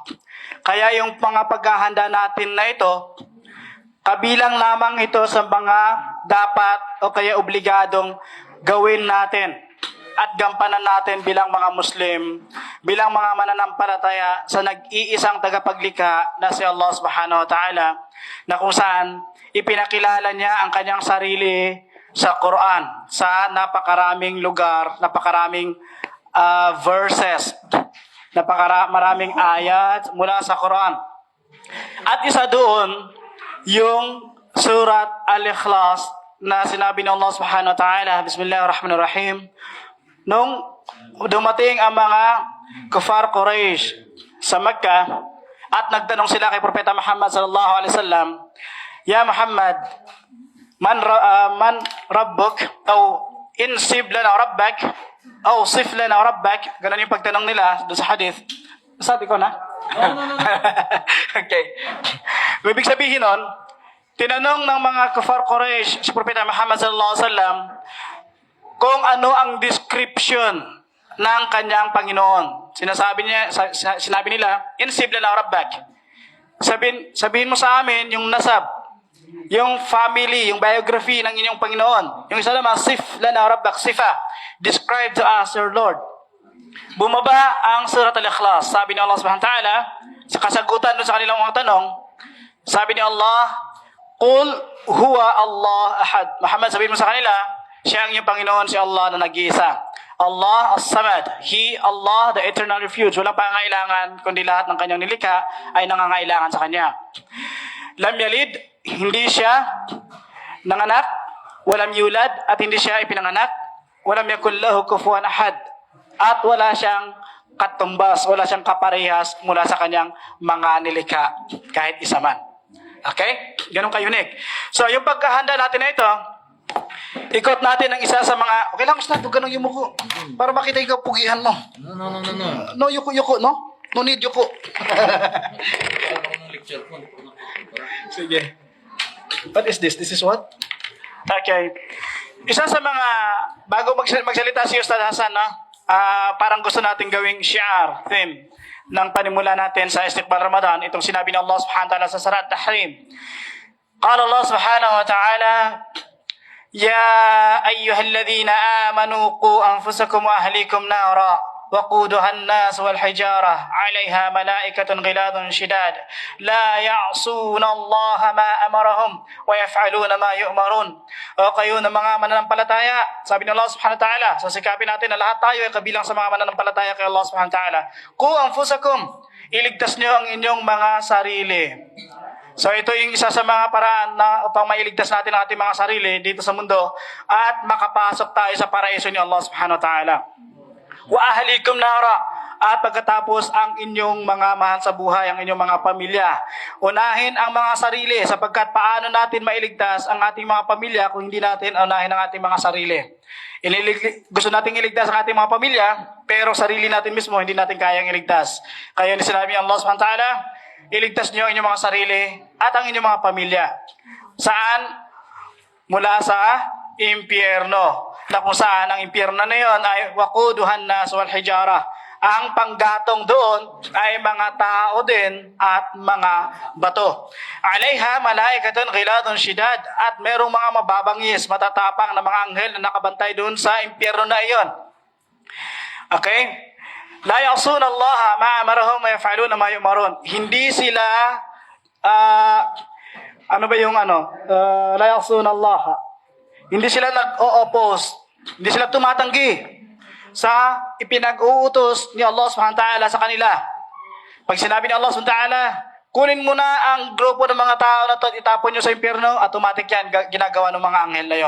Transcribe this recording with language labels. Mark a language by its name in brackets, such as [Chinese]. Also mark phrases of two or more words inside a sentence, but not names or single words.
[Filipino] Kaya yung mga paghahanda natin na ito, kabilang lamang ito sa mga dapat o kaya obligadong gawin natin at gampanan natin bilang mga Muslim, bilang mga mananampalataya sa nag-iisang tagapaglikha na si Allah [Arabic] سبحانه وتعالى, [Filipino] na kung saan ipinakilala niya ang kanyang sarili sa Quran, sa napakaraming lugar, napakaraming verses, maraming ayat mula sa Quran. At isa doon, yung surat Al-Ikhlas na sinabi ng Allah [Arabic] سبحانه وتعالى, [Filipino] Bismillahirrahmanirrahim, nung dumating ang mga kufar Quraysh sa Makkah at nagtanong sila kay Propeta Muhammad [Arabic] صلى الله عليه وسلم, يا محمد، من ربك, o انسب لنا ربك, o صف لنا ربك. [Filipino] Ganun yung pagtanong nila doon sa hadith. Sabi ko na? No. Okay. Ibig sabihin nun, tinanong ng mga kufar Quraysh si Propeta Muhammad [Arabic] صلى الله عليه وسلم [Filipino] kung ano ang description ng kanyang Panginoon. Sinabi nila, [Arabic] انسب لنا ربك. [Filipino] Sabihin mo sa amin yung nasab, yung family, yung biography ng inyong Panginoon. Yung isa naman, [Arabic] صف لنا ربك، صفة. [English] Describe to us your Lord. [Filipino] Bumaba ang surat Al-Ikhlas. Sabi ni Allah [Arabic] سبحانه وتعالى, [Filipino] sa kasagutan doon sa kanilang mga tanong, sabi ni Allah, [Arabic] قل هو الله أحد. [Filipino] Muhammad, sabihin mo sa kanila, siya ang iyong Panginoon, si Allah na nag-iisa. [Arabic] الله الصمد. [English] He, Allah, the eternal refuge. [Filipino] Walang pangangailangan, kundi lahat ng kanyang nilikha ay nangangailangan sa kanya. [Arabic] لم يلد, [Filipino] hindi siya nanganak, [Arabic] ولم يولد, [Filipino] at hindi siya ipinanganak, [Arabic] ولم يكن له كفوا أحد, [Filipino] at wala siyang katumbas, wala siyang kaparehas mula sa kanyang mga nilikha, kahit isa man. Okay? Ganun ka-unique. So, yung pagkahanda natin na ito, ikot natin ang isa sa mga, okay lang, Ustad, ganun yung muko, para makita yung pugihan mo. No. No, yuko, no? [English] No need [Filipino] yuko. Sige. [English] What is this? This is what? Okay. [Filipino] Isa sa mga, bago magsalita si Ustad Hasan, parang gusto natin gawing shi'ar, theme, ng panimula natin sa Istiqbal Ramadan, itong sinabi ng Allah [Arabic] سبحانه وتعالى [Filipino] sa Surat Tahrim. [Arabic] قال الله سبحانه وتعالى، يا أيها الذين آمنوا قوا أنفسكم وأهليكم نارا وقودها الناس والحجارة عليها ملائكة غلاظ شداد لا يعصون الله ما أمرهم ويفعلون ما يؤمرون. [Filipino] O kayo na mga mananampalataya, sabi ng Allah [Arabic] سبحانه وتعالى, [Filipino] sasikapin natin na lahat tayo ay kabilang sa mga mananampalataya kay Allah [Arabic] سبحانه وتعالى. قوا أنفسكم, [Filipino] iligtas nyo ang inyong mga sarili. So ito yung isa sa mga paraan na upang mailigtas natin ang ating mga sarili dito sa mundo at makapasok tayo sa paraiso ni Allah [Arabic] سبحانه وتعالى. وأهليكم نارا. [Filipino] At pagkatapos ang inyong mga mahal sa buhay, ang inyong mga pamilya. Unahin ang mga sarili sapagkat paano natin mailigtas ang ating mga pamilya kung hindi natin unahin ang ating mga sarili. Gusto nating iligtas ang ating mga pamilya, pero sarili natin mismo hindi natin kayang iligtas. Kaya ni sinabi ng Allah [Arabic] سبحانه وتعالى, [Filipino] iligtas niyo ang inyong mga sarili at ang inyong mga pamilya. Saan? Mula sa impyerno. Na kung saan ang impyerno na yun ay [Arabic] وقودها الناس والحجارة. [Filipino] Ang panggatong doon ay mga tao din at mga bato. [Arabic] عليها ملائكة غلاظ شداد, [Filipino] at merong mga mababangis, matatapang na mga anghel na nakabantay doon sa impyerno na iyon. Okay? [Arabic] لا يعصون الله ما أمرهم ويفعلون ما يؤمرون. [Filipino] Hindi sila [Arabic] لا يعصون الله. [Filipino] Hindi sila nag-o-oppose. Hindi sila tumatanggi sa ipinag-uutos ni Allah [Arabic] سبحانه وتعالى [Filipino] sa kanila. Pag sinabi ni Allah [Arabic] سبحانه وتعالى, [Filipino] kunin mo na ang grupo ng mga tao na to, itapon nyo sa impyerno, automatic yan, ginagawa ng mga anghel na yon.